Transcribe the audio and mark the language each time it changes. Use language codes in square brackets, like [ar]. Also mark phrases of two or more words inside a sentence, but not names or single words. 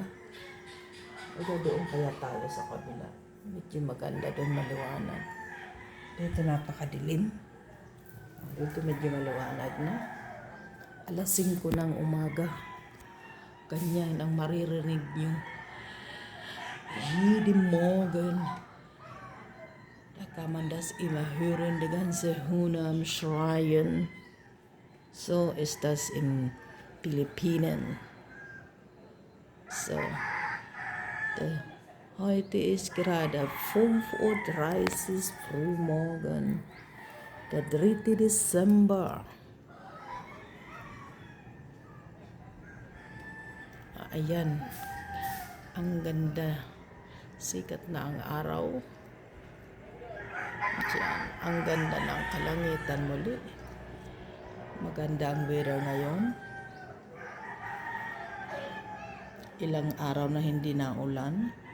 [tl] O doon kaya tayo sa kabila. Medyo maganda doon, maliwanag. Dito napakadilim. Dito medyo maliwanag na. Alas 5 ng umaga. Ganyan ang maririnig nyo. [de] Jeden Morgen. Da kann man das immer hören, die ganze Hühner am Schreien. So ist das in Philippinen. So, heute ist gerade 5:30 Uhr frühmorgen, der 3. Dezember. [tl] Ayan, ang ganda. Sikat na ang araw. Diyan, ang ganda ng kalangitan muli. Maganda ang weather ngayon. Ilang araw na hindi na ulan.